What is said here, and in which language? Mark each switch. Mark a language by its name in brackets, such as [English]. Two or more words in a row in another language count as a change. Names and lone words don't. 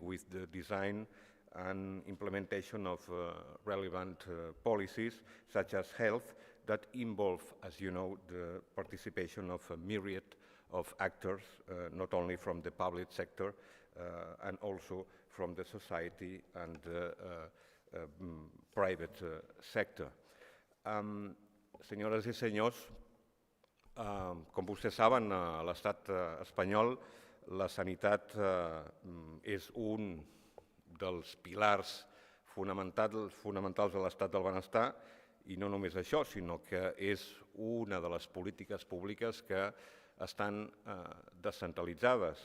[English] with the design and implementation of relevant policies, such as health, that involve, as you know, the participation of a myriad of actors, not only from the public sector, and also from the society and the private sector. [Catalan] Senyores i senyors, com vostès saben, a l'estat espanyol la sanitat és un dels pilars fonamentals de l'estat del benestar, i no només això, sinó que és una de les polítiques públiques que estan descentralitzades.